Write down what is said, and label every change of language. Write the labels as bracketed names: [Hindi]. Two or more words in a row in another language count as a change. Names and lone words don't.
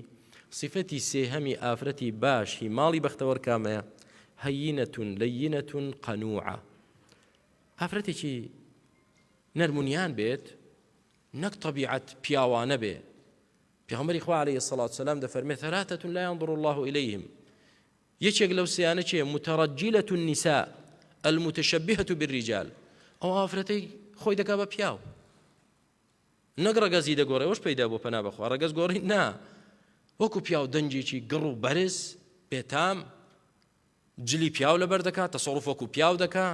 [Central Kurdish] صفەتی سێهەمی ئافرەتی باش هی ماڵی بەختەوەر کامەیە؟ [Arabic] هەیینەتون لەیینەتون قەنوعە. [Central Kurdish] ئافرەتێکی نەرمونیان بێت، نەک طەبیعەت پیاوانە بێ. پێغەمبەری خوا [Arabic] عەلەیهی السەڵاتو وەسەلام [Central Kurdish] دەفەرمێت [Arabic] ثەلاتەتون لا ينظر الله إليهم. [Central Kurdish] یەکێک لەو سێیانە چییە؟ [Arabic] متەڕەجیلەة النساء المتشبهة بالرجال. [Central Kurdish] ئەو ئافرەتەی خۆی دەکا بە پیاو، نەک ڕەگەزی دەگۆڕێ، ئەوەش پەیدا بۆ پەنا بەخوا، ڕەگەز گۆڕی نا، وەکو پیاو دەنجێکی گڕ و بەرز بێتام، جلی پیاو لەبەر دەکات، تەسەڕوف وەکو پیاو دەکا.